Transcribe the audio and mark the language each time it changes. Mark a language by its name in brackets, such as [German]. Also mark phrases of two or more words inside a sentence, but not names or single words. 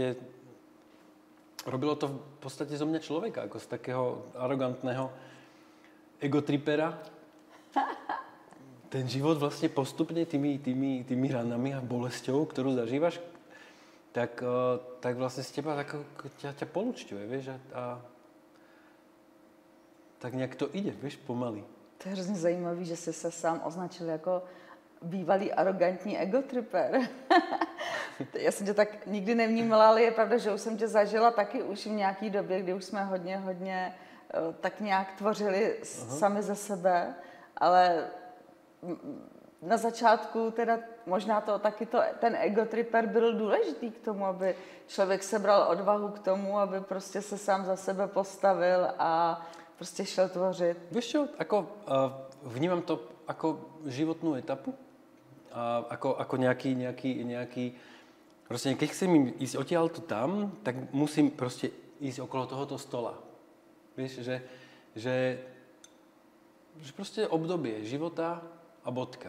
[Slovak] Robilo to v podstate zo mňa človeka, ako z takého arogantného egotripera. Ten život vlastne postupne tými ranami a bolesťou, ktorú zažívaš, tak vlastne z teba ťa polúčťuje, vieš, a [Czech] tak nějak [Slovak] to ide, vieš, pomaly. [Czech] To je hrozně zajímavý, že jsi se sám označil jako bývalý arrogantní egotriper. Já jsem tě tak nikdy nevnímala, ale je pravda, že už jsem tě zažila taky už v nějaký době, kdy už jsme hodně tak nějak tvořili sami ze sebe, ale na začátku teda možná ten egotriper byl důležitý k tomu, aby člověk sebral odvahu k tomu, aby prostě se sám za sebe postavil a prostě šel tvořit. [Slovak] Víš čo, vnímam to ako životnú etapu, ako nejaký proste keď chcem ísť odtiaľto tam, tak musím proste ísť okolo tohoto stola. Vieš, že proste obdobie života a bodka.